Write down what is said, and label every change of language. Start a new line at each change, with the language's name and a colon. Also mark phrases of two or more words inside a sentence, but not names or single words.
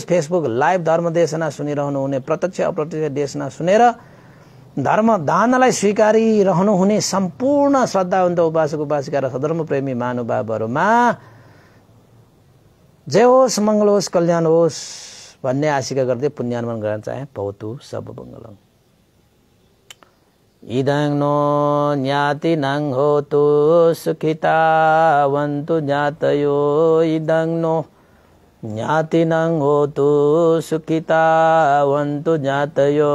Nepali: फेसबुक लाइभ धर्म देशना सुनिरहनु हुने, प्रत्यक्ष अप्रत्यक्ष देशना सुनेर धर्म दानलाई स्वीकारी रहनुहुने सम्पूर्ण श्रद्धावन्त उपासक उपासिका र सधर्म प्रेमी महानुभावहरूमा जय होस्, मंगल होस्, कल्याण होस् भन्ने आशिका गर्दै पुण्यानुमान गर्न चाहे।
Pali: भवतु सब मंगलम्। इदं नो ज्ञातिनं होतु सुखितावन्तु ज्ञातयो। इदं नो ज्ञातिनं होतु सुखितावन्तु ज्ञातयो।